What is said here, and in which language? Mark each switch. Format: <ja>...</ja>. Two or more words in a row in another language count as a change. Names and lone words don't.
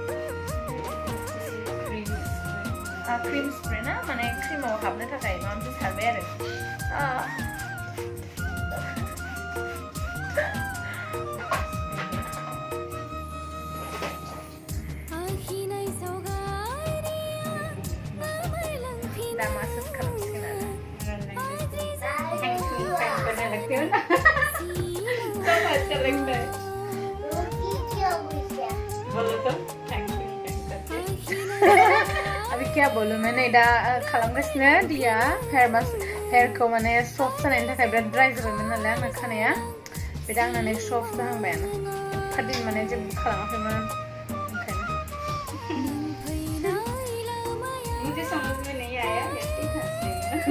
<brx>क्रिम स्प्रे ना माने क्रिमाव हाबनो थाखाय माबा मोनसे सारबाय आरो दा मासाज खालामसिगोन आरो</brx> <hi>करने लगते हो ना सब अच्छा लगता है बोलो तो</hi> <en>thank you</en> <hi>अभी क्या बोलूं मैंने</hi> <brx>दा खालामगासिनो</brx> <hi>दिया हेयर को</hi> <brx>माने सफ्ट जानायनि थाखाय बिराद ड्राइ जाबायमोन नालाय आंना खानाया बे दा आंना सफ्ट जाहांबायानो खादिन माने जेबो खालामाखैमोन ओंखायनो</brx> <hi>मुझे समझ में नहीं आया लेकिन हंसी</hi>